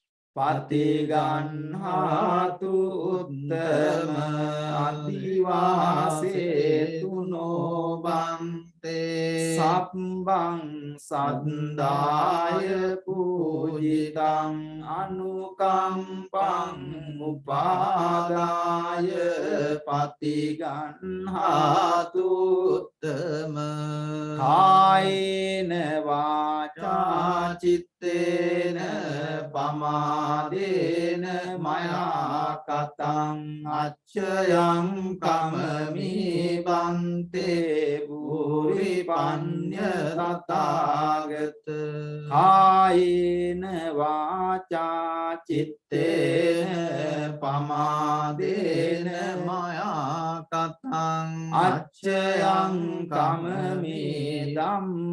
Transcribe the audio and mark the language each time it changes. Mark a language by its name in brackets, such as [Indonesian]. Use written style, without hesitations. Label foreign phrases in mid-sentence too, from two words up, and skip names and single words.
[Pali] පතිගන්හාතු උත්තම අදිවාසේතුනෝ බන්තේ sabbang saddaya pujitang anukampang upadaya patiganhatu උත්තම කායේන වාචා චිත්තේන පමාදේන මයා කතං අච්චයං කමමි බන්තේ භූරි පඤ්ඤ තථාගත කායේන වාචා චිත්තේන පමාදේන මයා කතං අච්චයං කමමි ධම්ම